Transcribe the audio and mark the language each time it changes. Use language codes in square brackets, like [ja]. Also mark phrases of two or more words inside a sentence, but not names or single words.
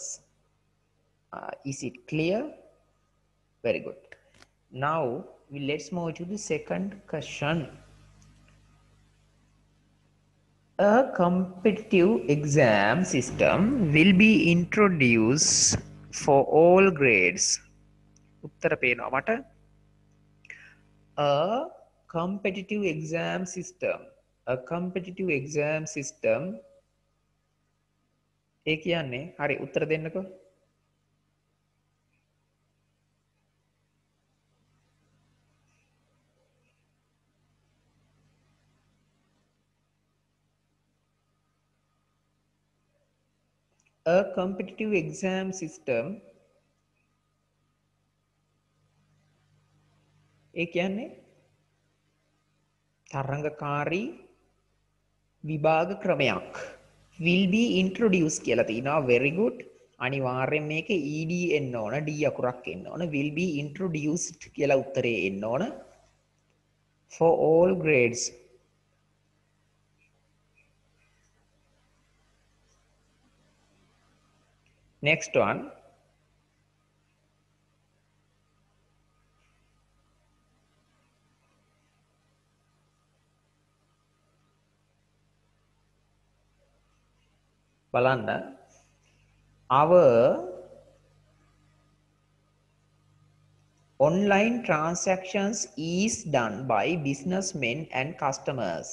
[en] Is it clear? Very good. Now let's move to the second question. A competitive exam system will be introduced for all grades. [si] උත්තර පේනවා මට. [en] A competitive exam system. A competitive exam system. [si] ඒ කියන්නේ හරි උත්තර දෙන්නකෝ. [en] A competitive exam system. [si] ඒ කියන්නේ තරංගකාරී විභාග ක්‍රමයක් [en] will be introduced [si] කියලා තිනවා. [en] Very good. [si] අනිවාර්යෙන් මේක ed එන්න ඕන, d අකුරක් එන්න ඕන. [en] will be introduced [si] කියලා උත්තරේ එන්න ඕන. [en] For all grades. Next one. [si] බලන්න. [en] Our online transactions is done by businessmen and customers.